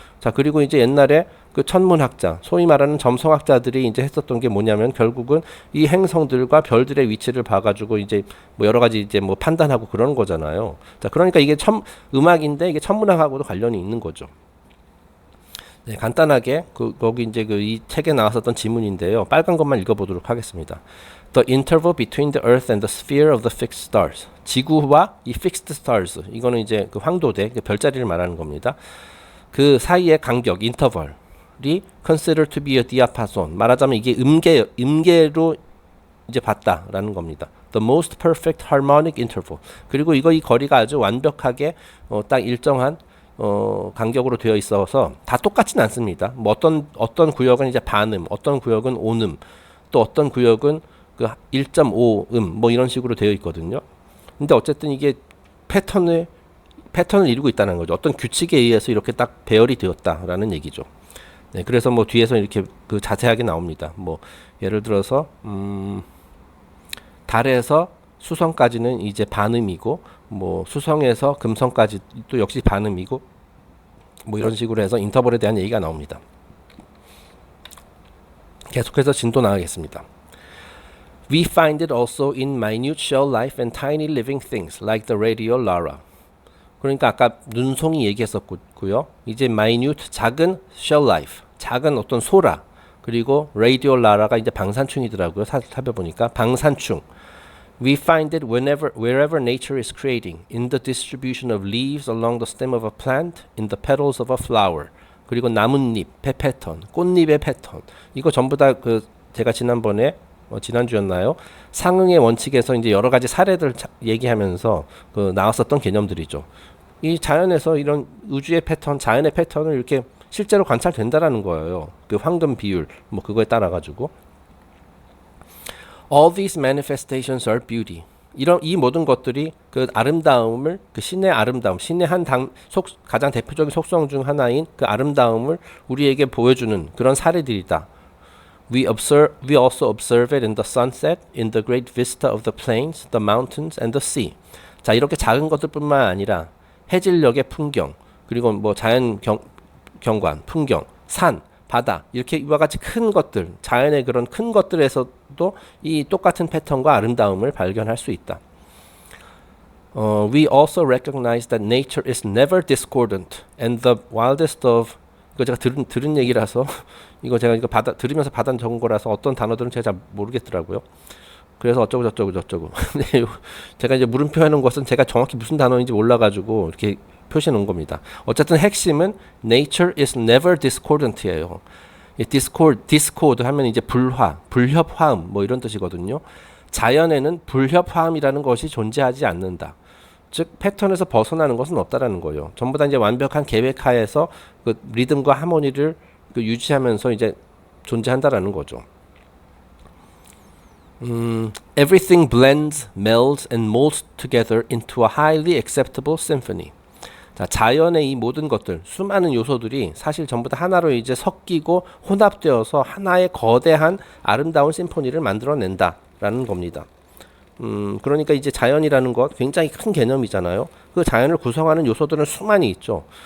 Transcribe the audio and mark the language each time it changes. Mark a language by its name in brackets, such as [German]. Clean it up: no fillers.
[Korean] 자, 그리고 이제 옛날에 그 천문학자, 소위 말하는 점성학자들이 이제 했었던 게 뭐냐면 결국은 이 행성들과 별들의 위치를 봐가지고 이제 뭐 여러 가지 이제 뭐 판단하고 그러는 거잖아요. 자, 그러니까 이게 음악인데 이게 천문학하고도 관련이 있는 거죠. 네, 간단하게 거기 이제 이 책에 나왔었던 지문인데요. 빨간 것만 읽어보도록 하겠습니다. [English] The interval between the Earth and the sphere of the fixed stars. [Korean] 지구와 이 fixed stars. 이거는 이제 그 황도대, 그 별자리를 말하는 겁니다. 그 사이의 간격, 인터벌이 [English] considered to be a diapason. [Korean] 말하자면 이게 음계로 이제 봤다라는 겁니다. [English] The most perfect harmonic interval. [Korean] 그리고 이 거리가 아주 완벽하게 딱 일정한 간격으로 되어 있어서 다 똑같진 않습니다. 뭐 어떤 구역은 이제 반음, 어떤 구역은 온음, 또 어떤 구역은 그 1.5음 뭐 이런 식으로 되어 있거든요. 근데 어쨌든 이게 패턴을 이루고 있다는 거죠. 어떤 규칙에 의해서 이렇게 딱 배열이 되었다라는 얘기죠. 네, 그래서 뭐 뒤에서 이렇게 그 자세하게 나옵니다. 뭐 예를 들어서 달에서 수성까지는 이제 반음이고, 뭐 수성에서 금성까지 또 역시 반음이고, 뭐 이런 식으로 해서 인터벌에 대한 얘기가 나옵니다. 계속해서 진도 나가겠습니다. [English] We find it also in minute shell life and tiny living things like the radiolata. [Korean] 그러니까 아까 눈송이 얘기했었고요. 이제 minute 작은 shell life, 작은 어떤 소라, 그리고 radiolata가 이제 방산충이더라고요. 살펴보니까 방산충. [English] We find it wherever nature is creating, in the distribution of leaves along the stem of a plant, in the petals of a flower. [Korean] 그리고 나뭇잎의 패턴, 꽃잎의 패턴. 이거 전부 다 그 제가 지난번에 지난주였나요? 상응의 원칙에서 이제 여러 가지 사례들 얘기하면서 그 나왔었던 개념들이죠. 이 자연에서 이런 우주의 패턴, 자연의 패턴을 이렇게 실제로 관찰된다라는 거예요. 그 황금 비율, 뭐 그거에 따라 가지고. [English] All these manifestations are beauty. [Korean] 이 모든 것들이 그 아름다움을, 그 신의 아름다움, 신의 가장 대표적인 속성 중 하나인 그 아름다움을 우리에게 보여주는 그런 사례들이다. [English] We also observe it in the sunset, in the great vista of the plains, the mountains, and the sea. [Korean] 자, 이렇게 작은 것들뿐만 아니라 해질녘의 풍경, 그리고 뭐 경관, 풍경, 산, 바다, 이렇게 이와 같이 큰 것들, 자연의 그런 큰 것들에서도 이 똑같은 패턴과 아름다움을 발견할 수 있다. [English] We also recognize that nature is never discordant and the wildest of, [Korean] 이거 제가 들은 얘기라서 이거 제가 들으면서 받아 적은 거라서 어떤 단어들은 제가 잘 모르겠더라고요. 그래서 어쩌고 저쩌고 제가 이제 물음표 해놓은 것은 제가 정확히 무슨 단어인지 몰라가지고 이렇게 표시해 놓은 겁니다. 어쨌든 핵심은 [English] nature is never discordant [Korean] 이에요. discord 하면 이제 불협화음 뭐 이런 뜻이거든요. 자연에는 불협화음이라는 것이 존재하지 않는다. 즉 패턴에서 벗어나는 것은 없다라는 거예요. 전부 다 이제 완벽한 계획하에서 그 리듬과 하모니를 그 유지하면서 이제 존재한다라는 거죠. [English] Everything blends, melds, and molds together into a highly acceptable symphony. [Korean] 자, 자연의 이 모든 것들, 수많은 요소들이 사실 전부 다 하나로 이제 섞이고 혼합되어서 하나의 거대한 아름다운 심포니를 만들어낸다라는 겁니다. 그러니까 이제 자연이라는 것 굉장히 큰 개념이잖아요. 그 자연을 구성하는 요소들은 수많이 있죠.